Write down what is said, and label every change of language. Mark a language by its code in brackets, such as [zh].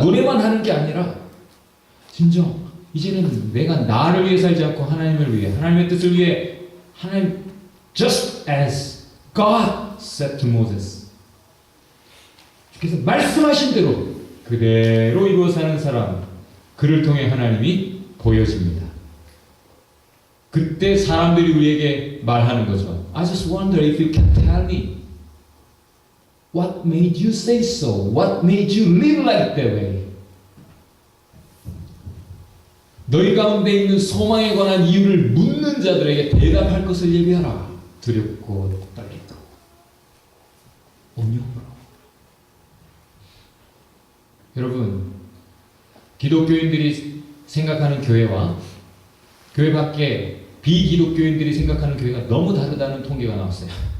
[ko] 노래만 하는 게 아니라 진정 이제는 내가 나를 위해 살지 않고 하나님을 위해, 하나님의 뜻을 위해, 하나님 [en] just as God said to Moses. [ko] 주께서 말씀하신 대로 그대로 이루어 사는 사람, 그를 통해 하나님이 보여집니다. 그때 사람들이 우리에게 말하는 거죠. [en] I just wonder if you can tell me what made you say so? What made you live like that way? [ko] 너희 가운데 있는 소망에 관한 이유를 묻는 자들에게 대답할 것을 예비하라. 두렵고 떨리고 온유함으로. 여러분, 기독교인들이 생각하는 교회와 교회 밖에 비기독교인들이 생각하는 교회가 너무 다르다는 통계가 나왔어요.